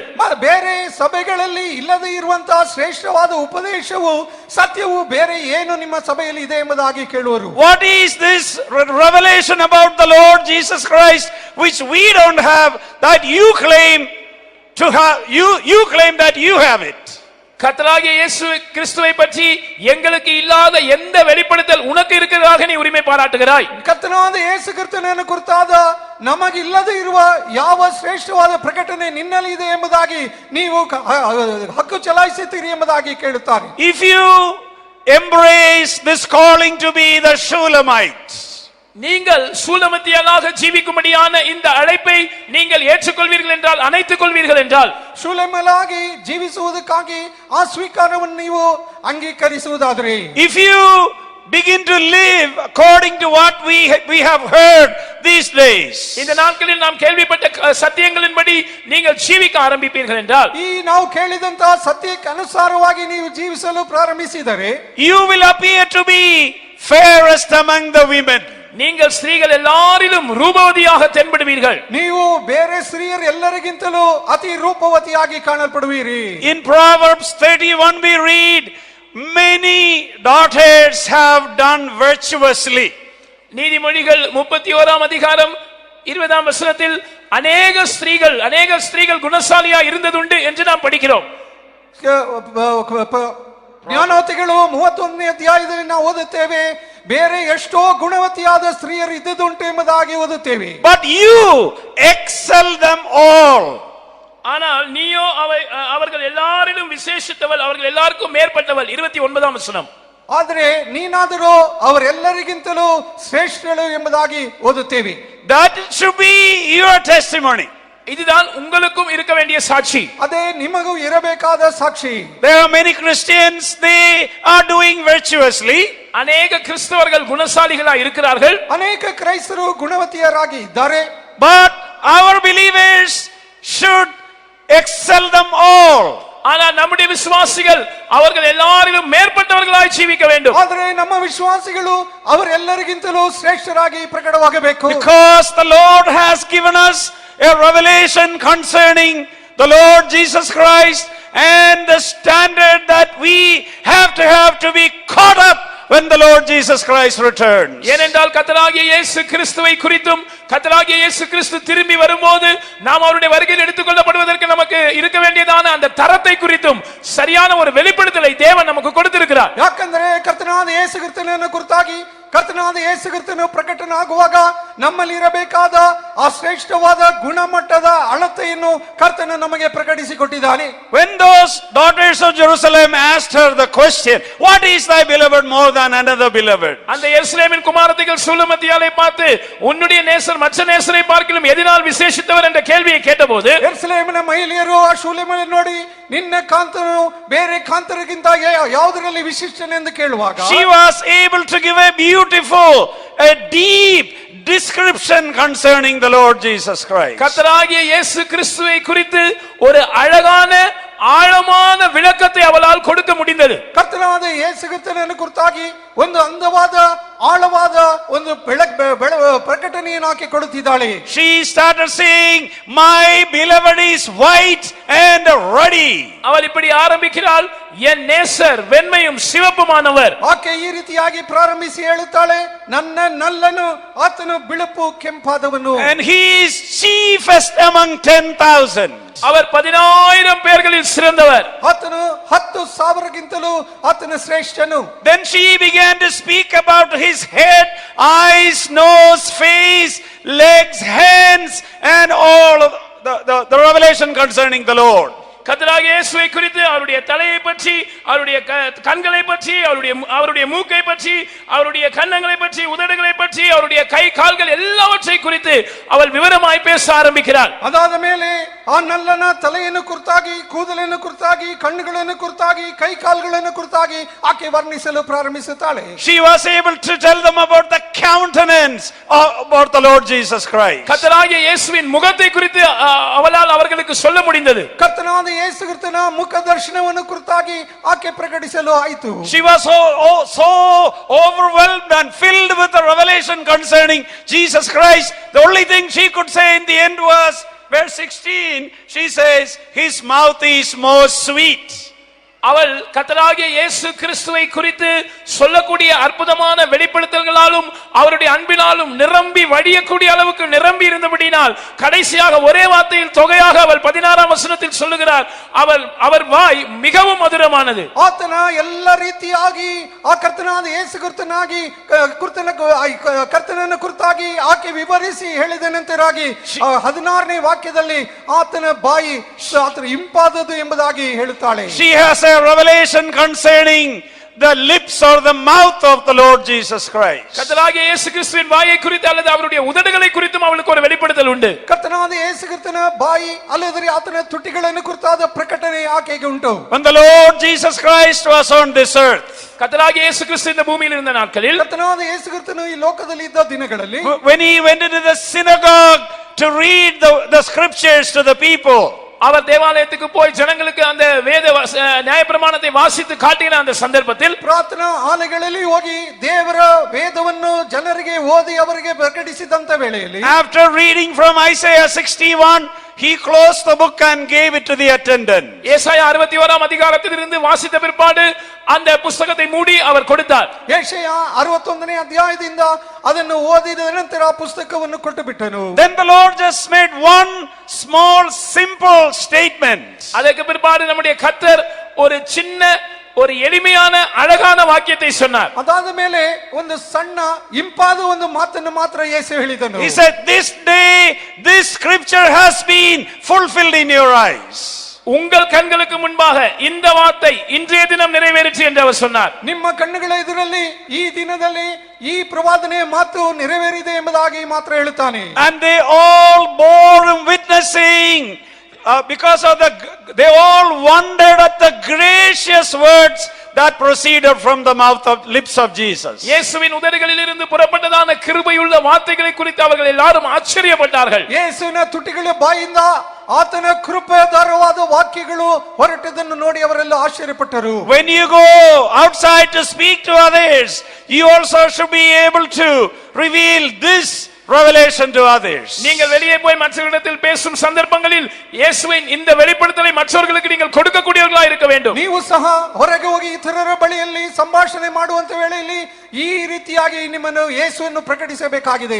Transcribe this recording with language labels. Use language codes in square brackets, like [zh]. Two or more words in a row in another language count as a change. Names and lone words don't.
[kn] ಬೇರೆ ಸಭೆಗಳಲ್ಲಿ ಇಲ್ಲದೆ ಇರುವಂತಹ ಶ್ರೇಷ್ಠವಾದ ಉಪದೇಶವು, ಸತ್ಯವು ಬೇರೆ ಏನು ನಿಮ್ಮ ಸಭೆಯಲ್ಲಿ ಇದೆ ಎಂಬುದಾಗಿ ಕೇಳುವರು. [en] What is this revelation about the Lord Jesus Christ which we don't have, that you claim to have? You claim that you have it. [ta] கர்த்தராகிய இயேசு கிறிஸ்துவை பற்றி எங்களுக்கு இல்லாத எந்த வெளிப்படுத்தல் உனக்கு இருக்கிறதாக நீ உரிமை பாராட்டுகிறாய்? [kn] ಕರ್ತನಾದ ಯೇಸು ಕ್ರಿಸ್ತನನ್ನು ಕುರಿತಾದ ನಮಗಿಲ್ಲದೆ ಇರುವ ಯಾವ ಶ್ರೇಷ್ಠವಾದ ಪ್ರಕಟಣೆ ನಿನ್ನಲ್ಲಿ ಇದೆ ಎಂಬುದಾಗಿ ನೀವು ಹಕ್ಕು ಚಲಾಯಿಸುತ್ತೀರಿ ಎಂಬುದಾಗಿ ಕೇಳುತ್ತಾರೆ. [en] If you embrace this calling to be the Shulamite, [ta] நீங்கள் சூலமத்தியலாக ஜீவிக்கும்படியான இந்த அழைப்பை நீங்கள் ஏற்றுக்கொள்வீர்கள் என்றால், அணைத்துக் கொள்வீர்கள் என்றால், [kn] ಶೂಲೇಮಲಾಗಿ ಜೀವಿಸುವುದಕ್ಕಾಗಿ ಆ ಸ್ವೀಕಾರವನ್ನು ನೀವು ಅಂಗೀಕರಿಸುವುದಾದರೆ, [en] if you begin to live according to what we have heard these days, [ta] இந்த நாட்களில் நாம் கேள்விப்பட்ட சத்தியங்களின்படி நீங்கள் ஜீவிக்க ஆரம்பிப்பீர்கள் என்றால், [kn] ಈ ನಾವು ಕೇಳಿದಂತಹ ಸತ್ಯಕ್ಕೆ ಅನುಸಾರವಾಗಿ ನೀವು ಜೀವಿಸಲು ಪ್ರಾರಂಭಿಸಿದರೆ, [en] you will appear to be fairest among the women. [ta] நீங்கள் ஸ்திரீகள் எல்லாரிலும் ரூபவதியாக தென்படுவீர்கள். [kn] ನೀವು ಬೇರೆ ಸ್ತ್ರೀಯರು ಎಲ್ಲರಿಗಿಂತಲೂ ಅತಿ ರೂಪವತಿಯಾಗಿ ಕಾಣಲ್ಪಡುವಿರಿ. [en] In Proverbs 31 we read, many daughters have done virtuously. [ta] நீதிமொழிகள் 31ஆம் அதிகாரம் 20ஆம் வசனத்தில் அநேக ஸ்திரீகள் குணசாலியா இருந்ததுண்டு என்று நாம் படிக்கிறோம். [kn] ಜ್ಞಾನವತಿಗಳು 31ನೇ ಅಧ್ಯಾಯದಲ್ಲಿ ನಾವು ಓದುತ್ತೇವೆ, ಬೇರೆ ಎಷ್ಟೋ ಗುಣವತಿಯಾದ ಸ್ತ್ರೀಯರು ಇದ್ದುದುಂಟು ಎಂಬುದಾಗಿ ಓದುತ್ತೇವೆ. [en] But you excel them all. [ta] ஆனால் நீயோ அவர்கள் எல்லாரிலும் விசேஷித்தவள், அவர்கள் எல்லாருக்கும் மேற்பட்டவள். 29ஆம் வசனம். [kn] ಆದರೆ ನೀನಾದರೂ ಅವರೆಲ್ಲರಿಗಿಂತಲೂ ಶ್ರೇಷ್ಠಳು ಎಂಬುದಾಗಿ ಓದುತ್ತೇವೆ. [en] That should be your testimony. [ta] இதுதான் உங்களுக்கும் இருக்க வேண்டிய சாட்சி. [kn] ಅದೇ ನಿಮಗೂ ಇರಬೇಕಾದ ಸಾಕ್ಷಿ. [en] There are many Christians, they are doing virtuously. [ta] அநேக கிறிஸ்தவர்கள் குணசாலிகளா இருக்கிறார்கள். [kn] ಅನೇಕ ಕ್ರೈಸ್ತರು ಗುಣವತಿಯರಾಗಿ ಇದ್ದಾರೆ. [en] But our believers should excel them all. [ta] ஆனால் நம்முடைய விசுவாசிகள் அவர்கள் எல்லாரிலும் மேற்பட்டவர்களாய் ஜீவிக்க வேண்டும். [kn] ಆದರೆ ನಮ್ಮ ವಿಶ್ವಾಸಿಗಳು ಅವರೆಲ್ಲರಿಗಿಂತಲೂ ಶ್ರೇಷ್ಠರಾಗಿ ಪ್ರಕಟವಾಗಬೇಕು. [en] Because the Lord has given us a revelation concerning the Lord Jesus Christ and the standard that we have to be caught up when the Lord Jesus Christ returns. [ta] ஏனென்றால் கர்த்தராகிய இயேசு கிறிஸ்துவை குறித்தும், கர்த்தராகிய இயேசு கிறிஸ்து திரும்பி வரும்போது நாம் அவருடைய வருகையில் எடுத்துக்கொள்ளப்படுவதற்கு நமக்கு இருக்க வேண்டியதான அந்த தரத்தை குறித்தும் சரியான ஒரு வெளிப்படுத்தலை தேவன் நமக்கு கொடுத்திருக்கிறார். [kn] ಯಾಕಂದ್ರೆ ಕರ್ತನಾದ ಯೇಸು ಕ್ರಿಸ್ತನನ್ನು ಕುರಿತಾಗಿ ಕರ್ತನಾದ ಯೇಸು ಕ್ರಿಸ್ತನು ಪ್ರಕಟನಾಗುವಾಗ ನಮ್ಮಲ್ಲಿ ಇರಬೇಕಾದ ಆ ಶ್ರೇಷ್ಠವಾದ ಗುಣಮಟ್ಟದ ಅಳತೆಯನ್ನು ಕರ್ತನು ನಮಗೆ ಪ್ರಕಟಿಸಿಕೊಟ್ಟಿದ್ದಾನೆ. [en] When those daughters of Jerusalem asked her the question, what is thy beloved more than another beloved? [ta] அந்த எருசலேமின் குமாரத்திகள் சூலமத்தியாளை பார்த்து, உன்னுடைய நேசர் மற்ற நேசரை பார்க்கிலும் எதனால் விசேஷித்தவர் என்ற கேள்வியை கேட்டபோது, [kn] ಯೆರೂಸಲೇಮಿನ ಮಹಿಳೆಯರು ಆ ಶೂಲೇಮನನ್ನು ನೋಡಿ, ನಿನ್ನ ಕಾಂತನು ಬೇರೆ ಕಾಂತರಿಗಿಂತ ಯಾವುದರಲ್ಲಿ ವಿಶಿಷ್ಟನೆಂದು ಕೇಳುವಾಗ, [en] she was able to give a beautiful, a deep description concerning the Lord Jesus Christ. [ta] கர்த்தராகிய இயேசு கிறிஸ்துவை குறித்து ஒரு அழகான ஆழமான விளக்கத்தை அவளால் கொடுக்க முடிந்தது. [kn] ಕರ್ತನಾದ ಯೇಸು ಕ್ರಿಸ್ತನನ್ನು ಕುರಿತಾಗಿ ಒಂದು ಅಂದವಾದ ಆಳವಾದ ಒಂದು ಪ್ರಕಟಣೆಯನ್ನು ಆಕೆ ಕೊಡುತ್ತಿದ್ದಾಳೆ. [en] She started saying, my beloved is white and ruddy. [ta] அவள் இப்படி ஆரம்பிக்கிறாள், என் நேசர் வெண்மையும் சிவப்புமானவர். [kn] ಆಕೆ ಈ ರೀತಿಯಾಗಿ ಪ್ರಾರಂಭಿಸಿ ಹೇಳುತ್ತಾಳೆ, ನನ್ನ ನಲ್ಲನು ಆತನು ಬಿಳುಪು ಕೆಂಪಾದವನು. [en] And he is chiefest among 10,000. [ta] அவர் 10,000 பேர்களில் சிறந்தவர். [kn] ಆತನು 10,000ಗಿಂತಲೂ ಆತನು ಶ್ರೇಷ್ಠನು. [en] Then she began to speak about his head, eyes, nose, face, legs, hands, and all of the revelation concerning the Lord. [ta] கர்த்தராகிய இயேசுவை குறித்து, அவருடைய தலையை பற்றி, அவருடைய கண்களை பற்றி, அவருடைய மூக்கை பற்றி, அவருடைய கன்னங்களை பற்றி, உதடுகளை பற்றி, அவருடைய கை கால்கள் எல்லாவற்றை குறித்து அவள் விவரமாய் பேச ஆரம்பிக்கிறாள். [kn] ಅದಾದ ಮೇಲೆ ಆ ನಲ್ಲನ ತಲೆಯನ್ನು ಕುರಿತಾಗಿ, ಕೂದಲನ್ನು ಕುರಿತಾಗಿ, ಕಣ್ಣುಗಳನ್ನು ಕುರಿತಾಗಿ, ಕೈ ಕಾಲುಗಳನ್ನು ಕುರಿತಾಗಿ ಆಕೆ ವರ್ಣಿಸಲು ಪ್ರಾರಂಭಿಸುತ್ತಾಳೆ. [en] She was able to tell them about the countenance about the Lord Jesus Christ. [ta] கர்த்தராகிய இயேசுவின் முகத்தை குறித்து அவளால் அவர்களுக்கு சொல்ல முடிந்தது. [kn] ಕರ್ತನಾದ ಯೇಸು ಕ್ರಿಸ್ತನ ಮುಖ ದರ್ಶನವನ್ನು ಕುರಿತಾಗಿ ಆಕೆ ಪ್ರಕಟಿಸಲು ಆಯಿತು. [en] She was so overwhelmed and filled with the revelation concerning Jesus Christ. The only thing she could say in the end was, verse 16, she says, his mouth is most sweet. [ta] அவள் கர்த்தராகிய இயேசு கிறிஸ்துவை குறித்து சொல்லக்கூடிய அற்புதமான வெளிப்படுத்தல்களாலும் அவருடைய அன்பினாலும் நிரம்பி வழியக்கூடிய அளவுக்கு நிரம்பி இருந்தபடினால் கடைசியாக ஒரே வார்த்தையில் தொகையாக அவள் 16ஆம் வசனத்தில் சொல்லுகிறார், அவர் வாய் மிகவும் மதுரமானது. [kn] ಆತನ ಎಲ್ಲ ರೀತಿಯಾಗಿ ಆ ಕರ್ತನಾದ ಯೇಸು ಕ್ರಿಸ್ತನಾಗಿ ಕರ್ತನನ್ನು ಕುರಿತಾಗಿ ಆಕೆ ವಿವರಿಸಿ ಹೇಳಿದ ನಂತರಾಗಿ 16ನೇ ವಾಕ್ಯದಲ್ಲಿ ಆತನ ಬಾಯಿ ಆತನ ಇಂಪಾದದು ಎಂಬುದಾಗಿ ಹೇಳುತ್ತಾಳೆ. [en] She has a revelation concerning the lips or the mouth of the Lord Jesus Christ. [ta] கர்த்தராகிய இயேசு கிறிஸ்துவின் வாயை குறித்து அல்லது அவருடைய உதடுகளை குறித்தும் அவளுக்கு ஒரு வெளிப்படுத்தல் உண்டு. [kn] ಕರ್ತನಾದ ಯೇಸು ಕ್ರಿಸ್ತನ ಬಾಯಿ ಅಲ್ಲದೆ ಆತನ ತುಟಿಗಳನ್ನು ಕುರಿತಾದ ಪ್ರಕಟಣೆ ಆಕೆಗೆ ಉಂಟು. [en] When the Lord Jesus Christ was on this earth, [ta] கர்த்தராகிய இயேசு கிறிஸ்து இந்த பூமியில் இருந்த நாட்களில், [kn] ಕರ್ತನಾದ ಯೇಸು ಕ್ರಿಸ್ತನು ಈ ಲೋಕದಲ್ಲಿ ಇದ್ದ ದಿನಗಳಲ್ಲಿ, [en] when he went into the synagogue to read the scriptures to the people, [ta] அவர் தேவாலயத்துக்கு போய் ஜனங்களுக்கு அந்த வேத நியாயப்பிரமாணத்தை வாசித்து காட்டின அந்த சந்தர்ப்பத்தில், [kn] ಪ್ರಾರ್ಥನಾ ಆಲಯಗಳಲ್ಲಿ ಹೋಗಿ ದೇವರ ವೇದವನ್ನು ಜನರಿಗೆ ಓದಿ ಅವರಿಗೆ ಪ್ರಕಟಿಸಿದಂತ ವೇಳೆಯಲ್ಲಿ, [en] after reading from Isaiah 61, he closed the book and gave it to the attendant. [ta] ஏசாயா 61ஆம் அதிகாரத்திலிருந்து வாசித்த பிற்பாடு அந்த புத்தகத்தை மூடி அவர் கொடுத்தார். [kn] ಯೆಶಾಯ 61ನೇ ಅಧ್ಯಾಯದಿಂದ ಅದನ್ನು ಓದಿದ ನಂತರ ಆ ಪುಸ್ತಕವನ್ನು ಕೊಟ್ಟು ಬಿಟ್ಟನು. [en] Then the Lord just made one small simple statement. [ta] ಅದಕ್ಕೆ பிற்பாடு நம்முடைய கர்த்தர் ஒரு சின்ன ஒரு எளிமையான அழகான வாக்கியத்தை சொன்னார். [kn] ಅದಾದ ಮೇಲೆ ಒಂದು ಸಣ್ಣ ಇಂಪಾದ ಒಂದು ಮಾತನ್ನು ಮಾತ್ರ ಯೇಸು ಹೇಳಿದನು. [en] He said, this day this scripture has been fulfilled in your eyes. [ta] உங்கள் கண்களுக்கு முன்பாக இந்த வார்த்தை இன்றைய தினம் நிறைவேறிற்று என்று அவர் சொன்னார். [kn] ನಿಮ್ಮ ಕಣ್ಣುಗಳ ಎದುರಲ್ಲಿ ಈ ದಿನದಲ್ಲಿ ಈ ಪ್ರವಾದನೆ ಮಾತು ನೆರವೇರಿದೆ ಎಂಬುದಾಗಿ ಮಾತ್ರ ಹೇಳುತ್ತಾನೆ. [en] And they all bore him witnessing, because of they all wondered at the gracious words that proceeded from the lips of Jesus. [ta] இயேசுவின் உதடுகளில் இருந்து புறப்பட்டதான கிருபையுள்ள வார்த்தைகளை குறித்து அவர்கள் எல்லாரும் ஆச்சரியப்பட்டார்கள். [kn] ಯೇಸುವಿನ ತುಟಿಗಳ ಬಾಯಿಂದ ಆತನ ಕೃಪೆದಾರವಾದ ವಾಕ್ಯಗಳು ಹೊರಟದನ್ನು ನೋಡಿ ಅವರೆಲ್ಲ ಆಶ್ಚರ್ಯಪಟ್ಟರು. [en] When you go outside to speak to others, you also should be able to reveal this revelation to others. [ta] நீங்கள் வெளியே போய் மற்றவர்களிடத்தில் பேசும் சந்தர்ப்பங்களில் இயேசுவின் இந்த வெளிப்படுத்தலை மற்றவர்களுக்கு நீங்கள் கொடுக்கக்கூடியவர்களாக இருக்க வேண்டும். [kn] ನೀವು ಸಹ ಹೊರಗೆ ಹೋಗಿ ಇತರರ ಬಳಿಯಲ್ಲಿ ಸಂಭಾಷಣೆ ಮಾಡುವಂತ ವೇಳೆಯಲ್ಲಿ ಈ ರೀತಿಯಾಗಿ ನಿಮ್ಮನ್ನು ಯೇಸುವನ್ನು ಪ್ರಕಟಿಸಬೇಕಾಗಿದೆ.